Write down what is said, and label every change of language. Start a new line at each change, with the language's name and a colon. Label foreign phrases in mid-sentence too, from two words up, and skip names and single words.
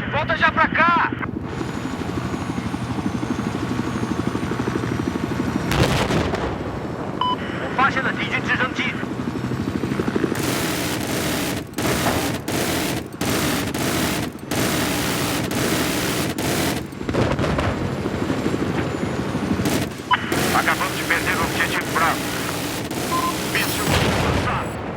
Portuguese: Volta já pra cá! Eu
Chinese: 发现了敌军直升机。
Portuguese: Acabamos de perder o objetivo Bravo. Míssil lançado.